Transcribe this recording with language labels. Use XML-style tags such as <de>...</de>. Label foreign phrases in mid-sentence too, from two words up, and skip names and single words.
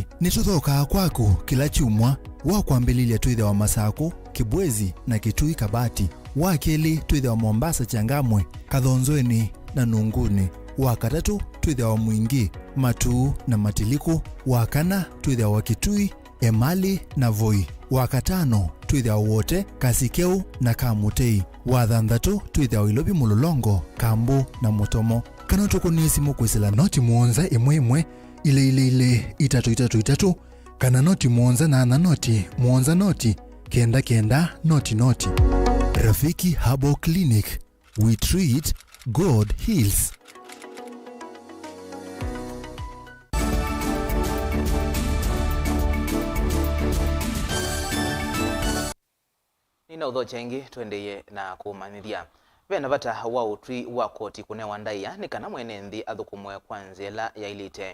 <kam>Nituthoka kwaku kila chumwa wakwambililia tuithe wa Masako, Kibwezi na Kitui Kabati, wakeli tuithe wa Mombasa Changamwe, Kathonzweni na Nunguni, wakatatu tuithe wa Mwingi, Matuu na Matiliku, wakana tuithe wa Kitui, Emali na Voi, wakatano tuithe wa wote Kasikeu na Kamutei, wathanthatu tuithe wa Ilobi Mulolongo, Kambu na Motomo. Kana tukunie simu kwisila noti muonza imwe ile itatu kana noti muonza na noti muonza noti kenda noti. Rafiki Habo Clinic,</kam> <en>we treat, God heals.</en> <kam>Nina udho chengi tuendeye na kumanithia vena vata wa utwi wa koti kunewa ndaiya ni kana mwenendi athukumwe kwanzela ya ilite</kam>